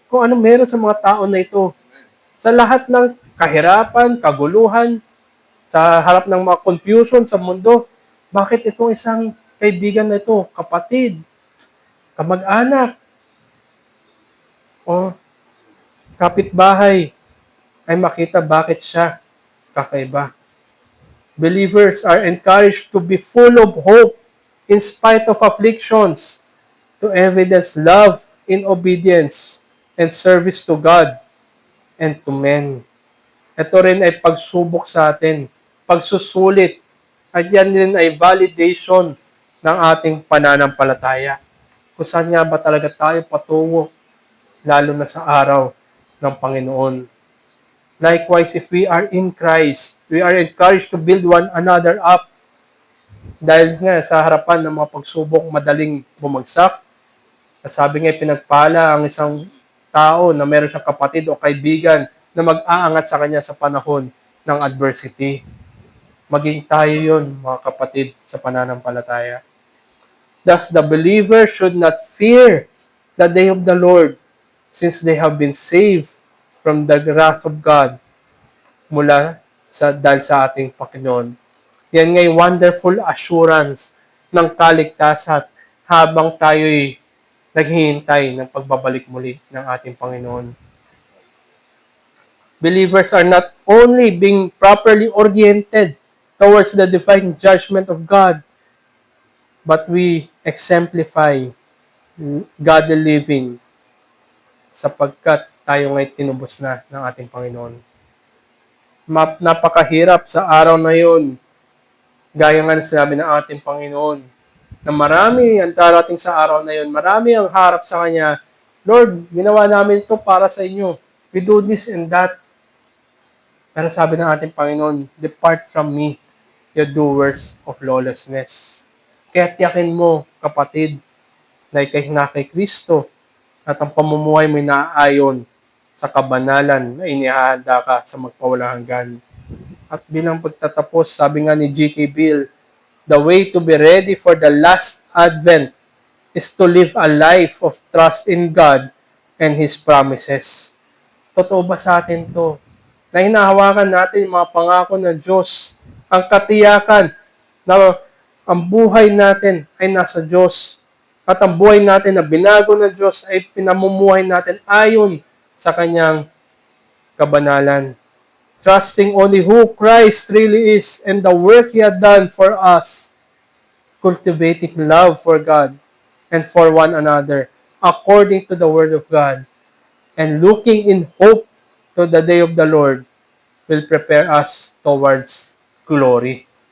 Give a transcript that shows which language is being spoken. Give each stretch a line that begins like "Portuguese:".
Filipino: Kung ano meron sa mga tao na ito, sa lahat ng kahirapan, kaguluhan, sa harap ng mga confusion sa mundo, bakit itong isang kaibigan na ito, kapatid, kamag-anak, o kapitbahay, ay makita bakit siya kakaiba.
English: Believers are encouraged to be full of hope in spite of afflictions, to evidence love in obedience and service to God and to men.
Filipino: Ito rin ay pagsubok sa atin, pagsusulit, at yan din ay validation ng ating pananampalataya. Kung saan nga ba talaga tayo patungo, lalo na sa araw ng Panginoon.
English: Likewise, if we are in Christ, we are encouraged to build one another up.
Filipino: Dahil nga sa harapan ng mga pagsubok madaling bumagsak, sabi nga pinagpala ang isang tao na meron siyang kapatid o kaibigan na mag-aangat sa kanya sa panahon ng adversity. Maging tayo yun, mga kapatid, sa pananampalataya.
English: Thus, the believer should not fear the day of the Lord, since they have been saved from the wrath of God
Filipino: dahil sa ating Panginoon. Yan nga'y
English: wonderful assurance
Filipino: ng kaligtasan habang tayo'y naghihintay ng pagbabalik muli ng ating Panginoon.
English: Believers are not only being properly oriented towards the divine judgment of God, but we exemplify godly living
Filipino: sapagkat tayo nga'y tinubos na ng ating Panginoon. Napakahirap sa araw na yun, gaya nga na sinabi ng ating Panginoon, na marami ang darating sa araw na yun, marami ang harap sa Kanya, Lord, ginawa namin ito para sa inyo.
English: We do this and that.
Filipino: Pero sabi ng ating Panginoon,
English: depart from me, you doers of lawlessness.
Filipino: Kaya tiyakin mo, kapatid, na ikay na kay Kristo at ang pamumuhay mo naayon sa kabanalan na inihahanda ka sa magpawalang hanggan. At bilang pagtatapos, sabi nga ni G.K.
English: Bill, the way to be ready for the last advent is to live a life of trust in God and His promises.
Filipino: Totoo ba sa atin to? Na hinahawakan natin yung mga pangako ng Diyos, ang katiyakan na ang buhay natin ay nasa Diyos at ang buhay natin na binago ng Diyos ay pinamumuhay natin ayon sa Kanyang kabanalan.
English: Trusting only who Christ really is and the work He had done for us, cultivating love for God and for one another according to the Word of God, and looking in hope to the day of the Lord will prepare us towards glory.